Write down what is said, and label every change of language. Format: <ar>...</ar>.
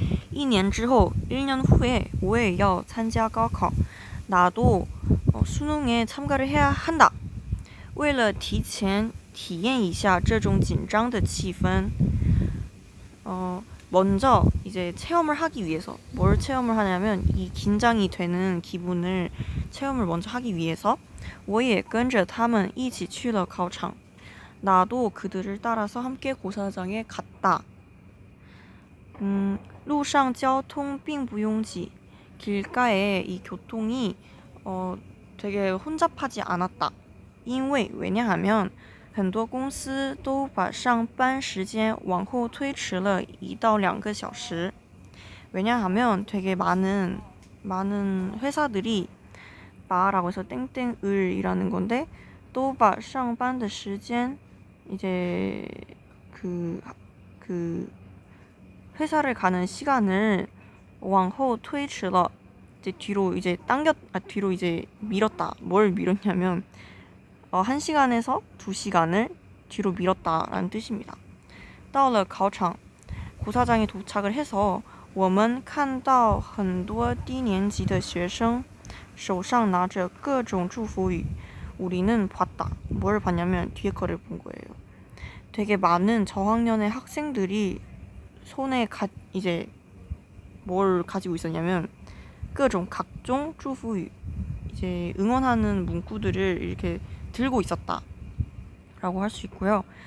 <zh>一年之后</zh> <ko>1년 후에</ko> <zh>我也要参加高考.</zh> <ko>나도 수능에 참가를 해야 한다.</ko> <zh>为了提前体验一下这种紧张的气氛.</zh> <ko>먼저 이제 체험을 하기 위해서, 뭘 체험을 하냐면 이 긴장이 되는 기분을 체험을 먼저 하기 위해서</ko> <zh>我也跟着他们一起去了考场.</zh> <ko>나도 그들을 따라서 함께 고사장에 갔다.</ko> <zh>路上交通并不拥挤.</zh> <ko>길가에 이 교통이 되게 혼잡하지 않았다.</ko> <zh>因为</zh> <ko>왜냐하면</ko> <zh>很多公司都把上班时间往后推迟了1到2个小时.</zh> <ko>왜냐하면 되게 많은 회사들이 바라고 해서 땡땡을이라는 건데, 또</ko> <zh>把上班的时间</zh> <ko>이제 그 회사를 가는 시간을</ko> <zh>往后推迟了</zh> <ko>뒤로 이제 밀었다. 뭘 밀었냐면 1시간에서 2시간을 뒤로 밀었다라는 뜻입니다.</ko> <zh>到了考场</zh> <ko>고사장에 도착을 해서</ko> <zh>我们看到很多低年级的学生手上拿着各种祝福语.</zh> <ko>우리는 봤다. 뭘 봤냐면 뒤에 거를 본 거예요. 되게 많은 저학년의 학생들이 손에 이제 뭘 가지고 있었냐면 각종 祝福语, 이제 응원하는 문구들을 이렇게 들고 있었다 라고 할 수 있고요.</ko>